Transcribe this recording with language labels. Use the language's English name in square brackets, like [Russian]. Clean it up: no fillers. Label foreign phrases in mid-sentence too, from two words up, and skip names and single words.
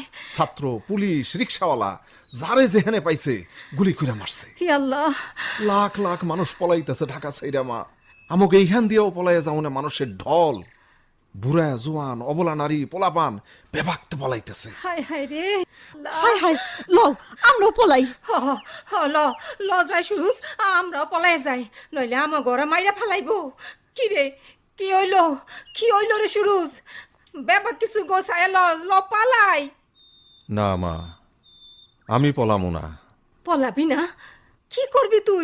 [Bangla] ছাত্র, পুলিশ, রিক্সাওয়ালা যারে যেখানে পাইছে গুলি করে মারছে। হি আল্লাহ, লাখ লাখ মানুষ পলাইতেছে ঢাকা ছাইরা মা। আমাকে এইখান দিয়েও পলাইয়া যাও না মানুষের ঢল। বুড়া, জোয়ান, অবলা নারী, পোলাপান বেবাক্ত পলাইতেছে। হায় হায় রে আল্লাহ। হায় হায়, লও আমরাও পলাই। হ হ, হ, ল ল যাই সুরুজ, আমরাও পলাই যাই, নইলে আমার ঘরে মাইরা ফালাইব। কি রে, কি হইল, কি হইল রে সুরুজ? ব্যাপার কিছু গোছায় ল, ল পালাই। না মা, আমি পলামু না। পলাবি না? কি করবি তুই?